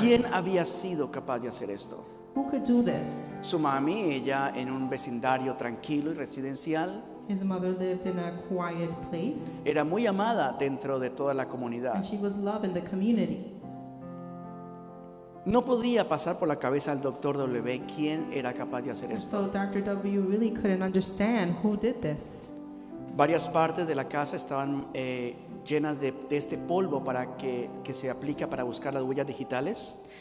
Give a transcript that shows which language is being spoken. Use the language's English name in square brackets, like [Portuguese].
[Spanish] ¿Quién había sido capaz de hacer esto? [English] Who could do this? [Spanish] Su mami, ella en un vecindario tranquilo y residencial, [English] His mother lived in a quiet place, [Spanish] era muy amada dentro de toda la [English] and [Spanish] comunidad. [English] she was loved in the community. [Spanish] No podía pasar por la cabeza al doctor W quién era capaz de hacer esto. [English] So Dr. W really couldn't understand who did this. [Spanish] Varias partes de la casa estaban llenas de este polvo que se aplica para buscar las huellas digitales.